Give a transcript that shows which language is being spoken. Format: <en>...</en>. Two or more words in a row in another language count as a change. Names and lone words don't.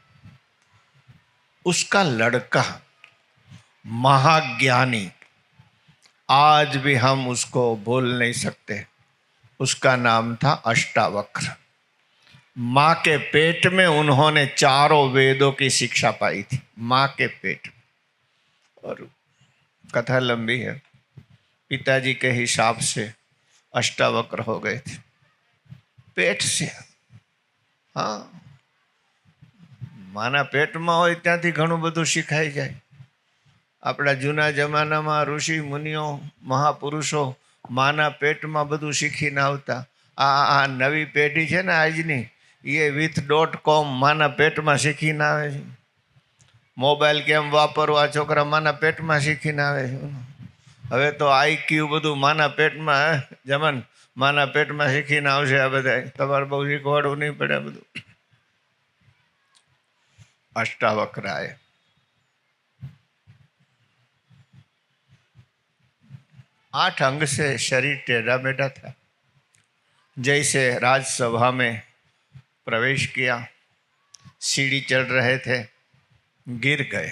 <hi>उसका लड़का महाज्ञानी, आज भी हम उसको भूल नहीं सकते, उसका नाम था अष्टावक्र. माँ के पेट में उन्होंने चारों वेदों की शिक्षा पाई थी, माँ के पेट में. और कथा लंबी है. पिताजी के हिसाब से अष्टावक्र हो गए थे पेट से.</hi> <gu>હાં, માના પેટમાં હો ત્યાંથી ઘણું બધું શીખાઈ જાય. અપના જૂના જમાનામાં ઋષિ મુનિઓ મહાપુરુષો માના પેટમાં બધું શીખીને આવતા. આ નવી પેઢી છે ને આજની, યે with.com માના પેટમાં શીખીને આવે છે. મોબાઇલ કેમ વાપરવા છોકરા માના પેટમાં શીખીને આવે છે. હવે તો IQ બધું માના પેટમાં જમન માના પેટમાં શીખીને આવશે. આ બધા તમારે બહુ શીખવાડવું નહીં પડે બધું.</gu> <hi>अष्टावक्र आए. 8 अंग से शरीर टेढ़ा मेढ़ा था. जैसे राजसभा में प्रवेश किया, सीढ़ी चढ़ रहे थे, गिर गए.</hi>